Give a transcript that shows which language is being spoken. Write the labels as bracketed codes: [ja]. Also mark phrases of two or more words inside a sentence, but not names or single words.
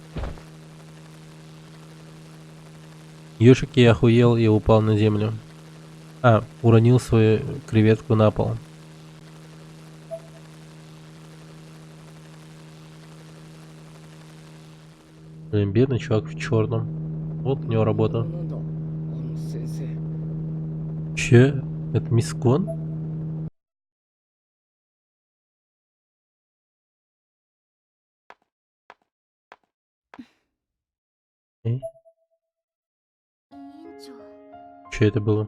[ru] Ёшик, я охуел и упал на землю. Уронил свою креветку на пол. Блин, бедный чувак в черном. Вот у него [ja] な [ru] работа. [ja] んだあの先生 [ru] Че? Это мисс Кон? Эй, [ja] 委員長 [ru] че это было?